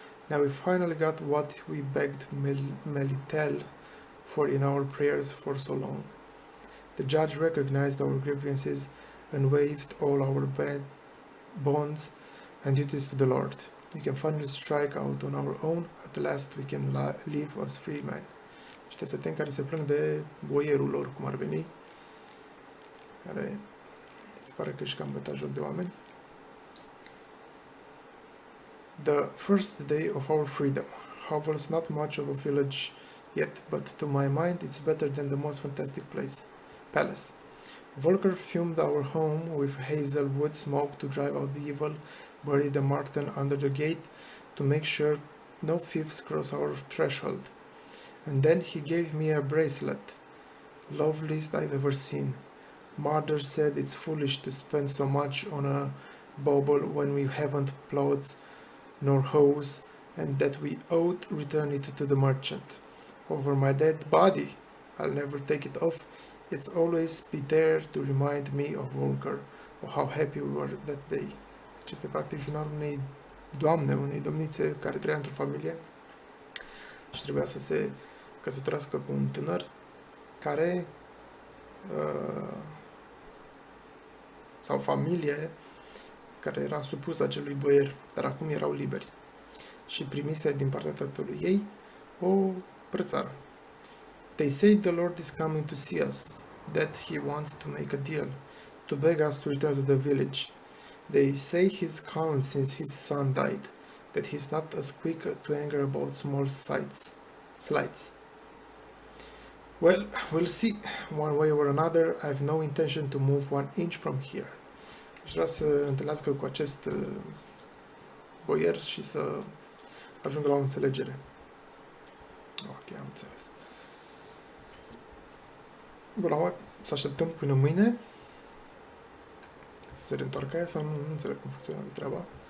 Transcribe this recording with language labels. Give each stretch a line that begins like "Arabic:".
English: Now we finally got what we begged Melitel for in our prayers for so long. The judge recognized our grievances and waived all our bad bonds and duties to the Lord. We can finally strike out on our own. At last we can live as free men.
Romanian: Ăștia săteni care se plâng de boierul lor, cum ar veni, care se pare că își cam bătea joc de oameni.
English: The first day of our freedom. Hovel's not much of a village yet, but to my mind it's better than the most fantastic palace. Volker fumed our home with hazelwood smoke to drive out the evil, buried the marten under the gate to make sure no thieves cross our threshold. And then he gave me a bracelet, loveliest I've ever seen. Mother said it's foolish to spend so much on a bauble when we haven't plows nor hoes, and that we ought return it to the merchant. Over my dead body, I'll never take it off. It's always be there to remind me of Volker, of how happy we were that day.
Romanian: Deci este practic jurnalul unei doamne, unei domnițe care trăia într-o familie și trebuia să se căsătorească cu un tânăr care sau familie care era supusă acelui boier, dar acum erau liberi și primise din partea tatălui ei o brățară.
English: They say the Lord is coming to see us, that he wants to make a deal, to beg us to return to the village. They say he's calm since his son died, that he's not as quick to anger about small slights. Well, we'll see. One way or another, I have no intention to move 1 inch from here.
Romanian: Aș vrea să întâlnească cu acest boier și să ajungă la o înțelegere. Ok, am înțeles. Bun, la să așteptăm până mâine să se reîntoarcă aia sau nu înțeleg cum funcționează treaba.